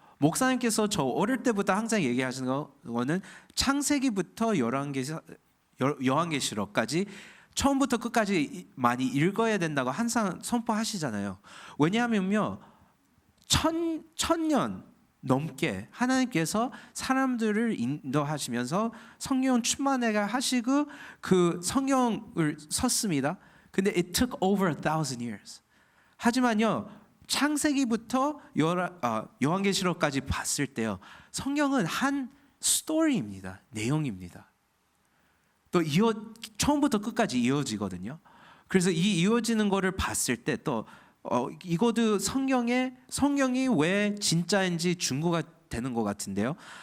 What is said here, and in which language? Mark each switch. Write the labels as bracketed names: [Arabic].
[Korean] 목사님께서 저 어릴 때부터 항상 얘기하시는 거는 창세기부터 요한계시록까지 처음부터 끝까지 많이 읽어야 된다고 항상 선포하시잖아요. 왜냐하면요, 천년 넘게 하나님께서 사람들을 인도하시면서 성경 충만하게 하시고 그 성경을 썼습니다. 근데 [English] it took over 1,000 years. [Korean] 하지만요, 창세기부터 요한계시록까지 봤을 때요, 성경은 한 스토리입니다. 내용입니다. 또 처음부터 끝까지 이어지거든요. 그래서 이 이어지는 거를 봤을 때 또 이것도 성경이 왜 진짜인지 증거가 되는 것 같은데요.